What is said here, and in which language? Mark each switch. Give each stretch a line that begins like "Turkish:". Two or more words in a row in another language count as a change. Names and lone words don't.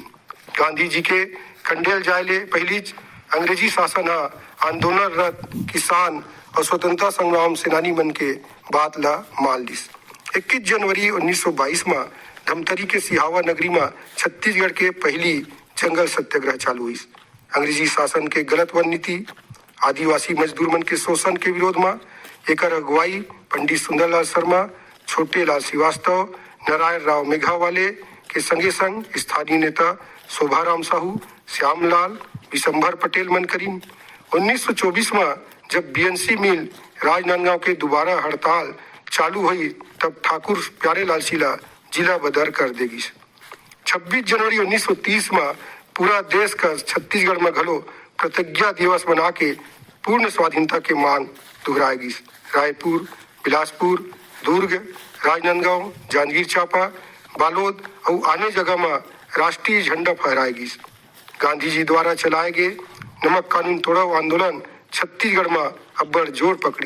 Chhattisgarhi: गांधी जी के कंडेल जाए ले पहली अंग्रेजी शासन आंदोलनरत किसान और स्वतंत्रता संग्राम सेनानी मन के बात ला मान लिस। 21 जनवरी 1922 में धमतरी के सिहावा नगरी में छत्तीसगढ़ के पहली जंगल सत्याग्रह चालू हुई। अंग्रेजी शासन के गलत वन नीति, आदिवासी मजदूर मन के शोषण के विरोध में एकर अगुवाई पंडित सुंदरलाल शर्मा, छोटे लाल श्रीवास्तव, नारायण राव मेघावाले के संगे संग स्थानीय नेता शोभाराम साहू, श्यामलाल, विशंभर पटेल मन करीन। 1924 में जब बीएनसी मिल राजनांदगांव के दोबारा हड़ताल चालू हुई तब ठाकुर प्यारेलाल सिंह जिला बदर कर देगी। 26 जनवरी 1930 में पूरा देश का छत्तीसगढ़ में घलो प्रतिज्ञा दिवस बना के पूर्ण स्वाधीनता के मांग दोहराएगी। रायपुर, बिलासपुर, दुर्ग, राजनांदगांव, जांजगीर चांपा, बालोद और अन्य जगह में राष्ट्रीय झंडा फहराएगी। गांधी जी द्वारा चलाए गए नमक कानून तोड़ाओ आंदोलन छत्तीसगढ़ में अब्बड़ जोर पकड़ी।